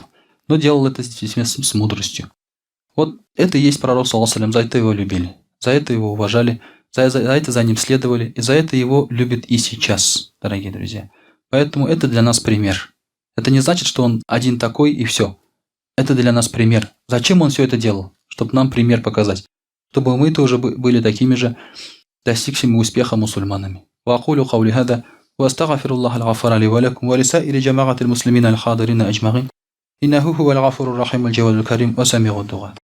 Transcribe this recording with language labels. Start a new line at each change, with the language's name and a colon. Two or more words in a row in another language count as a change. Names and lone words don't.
Russian: Но делал это с мудростью. Вот это и есть пророк, саллаллаху, за это его любили, за это его уважали, за это за ним следовали, и за это его любят и сейчас, дорогие друзья. Поэтому это для нас пример. Это не значит, что он один такой и все. Это для нас пример. Зачем он все это делал? Чтобы нам пример показать. Чтобы мы тоже были такими же достигшими успеха мусульманами.
Arabic: وأقول قولي هذا وأستغفر الله الغفار لي ولكم ولسائر جماعة المسلمين الحاضرين أجمعين إنه هو الغفور الرحيم الجواد الكريم وسميع الدعاء.